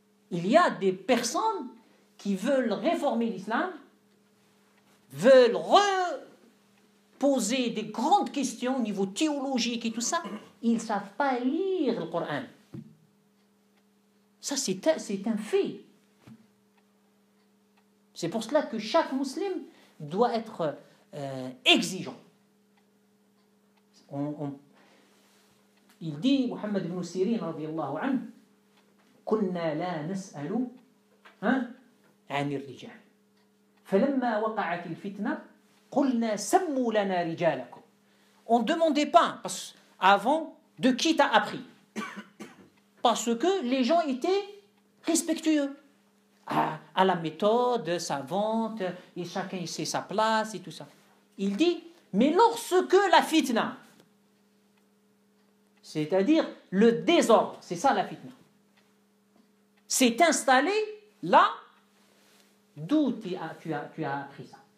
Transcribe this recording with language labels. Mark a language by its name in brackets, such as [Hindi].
[French] Il y a des personnes qui veulent réformer l'islam, veulent reposer des grandes questions au niveau théologique et tout ça. Ils ne savent pas lire le Coran. Ça, c'est un fait. C'est pour cela que chaque musulman doit être exigeant. Il dit, [Arabic] Muhammad ibn Sirin, radiyallahu anhu, كنا لا نسأل عن الرجال فلما وقعت الفتنة قلنا سموا لنا رجالكم. [French] On ne demandait pas avant de qui t'as appris. Parce que les gens étaient respectueux à la méthode savante et chacun sait sa place et tout ça. Il dit, mais lorsque la fitna, c'est-à-dire le désordre, c'est ça la fitna, s'est installé là, d'où tu as appris ça.